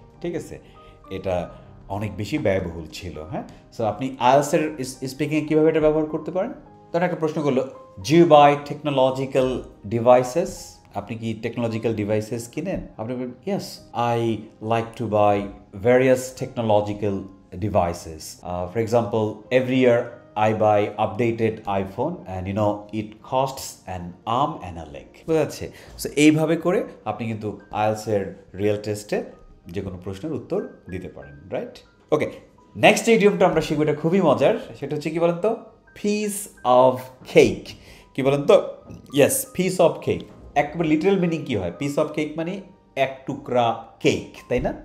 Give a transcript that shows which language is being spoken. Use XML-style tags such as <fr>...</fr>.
<bn>ঠিক আছে, এটা অনেক বেশি ব্যয়বহুল ছিল। হ্যাঁ, সো আপনি আইএলটিএস এর স্পিকিংয়ে কীভাবে এটা ব্যবহার করতে পারেন? তখন একটা প্রশ্ন করলো,</bn> <en>Do you buy technological devices?</en> <bn>আপনি কি টেকনোলজিক্যাল ডিভাইসেস কিনেন? আপনি বলবেন,</bn> <en>Yes, I like to buy various technological devices. For example, every year I buy updated iPhone and it costs an arm and a leg.</en> <bn>বুঝা যাচ্ছে? So এইভাবে করে আপনি কিন্তু আইএলসের রিয়েল টেস্টে যে কোনো প্রশ্নের উত্তর দিতে পারেন, রাইট? ওকে, নেক্সট যে ইডিয়মটা আমরা শিখবো, এটা খুবই মজার। সেটা হচ্ছে কি বলেন তো?</bn> <en>Piece of cake.</en> <bn>কি বলেন তো? Yes,</bn> <en>Piece of cake.</en> <bn>একবার লিটারাল মিনিং কি হয়? পিস অফ কেক মানে এক টুকরা কেক, তাই না?</bn>